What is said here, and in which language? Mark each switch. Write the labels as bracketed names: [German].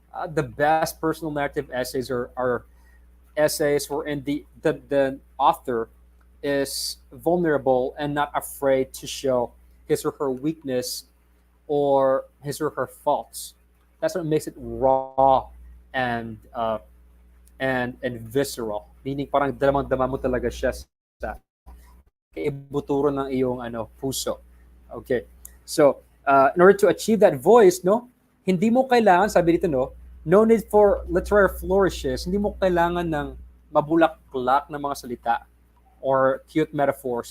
[English] The best personal narrative essays are essays wherein the author is vulnerable and not afraid to show his or her weakness or his or her faults. That's what makes it raw and and visceral. [Filipino] Meaning parang damang-dama mo talaga siya sa kaibuturo ng iyong puso. [English] Okay. So, in order to achieve that voice, no, [Filipino] hindi mo kailangan, sabi dito, [English] no need for literary flourishes. [Filipino] Hindi mo kailangan ng mabulak-bulak na mga salita [English] or cute metaphors.